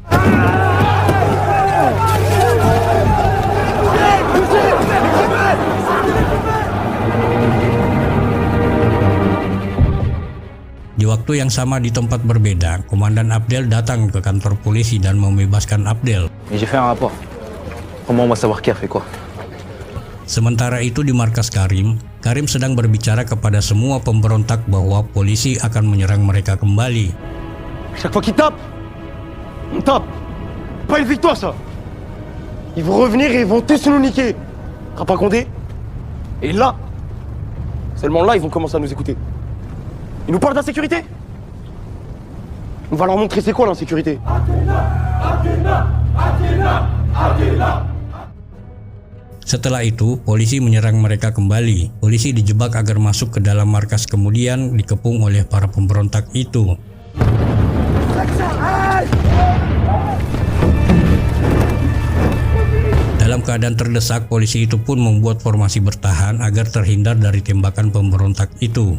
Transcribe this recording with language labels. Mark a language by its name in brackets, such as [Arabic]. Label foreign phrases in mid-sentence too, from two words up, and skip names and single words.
[Indonesian] Di waktu yang sama di tempat berbeda, Komandan Abdel datang ke kantor polisi dan membebaskan Abdel. [French] J'ai fait un rapport. Comment on va savoir qui a fait quoi? [Indonesian] Sementara itu di markas Karim, Karim sedang berbicara kepada semua pemberontak bahwa polisi akan menyerang mereka kembali. [French] Chaque fois qu'ils tapent, on tape. Pas une victoire ça. Ils vont revenir et ils vont tous nous niquer. T'as pas compté? Et là, seulement là ils vont commencer à nous écouter. Ils nous parlent d'insécurité. On va leur montrer c'est quoi l'insécurité. [Indonesian] Setelah itu, polisi menyerang mereka kembali. Polisi dijebak agar masuk ke dalam markas, kemudian dikepung oleh para pemberontak itu. Dalam keadaan terdesak, polisi itu pun membuat formasi bertahan agar terhindar dari tembakan pemberontak itu.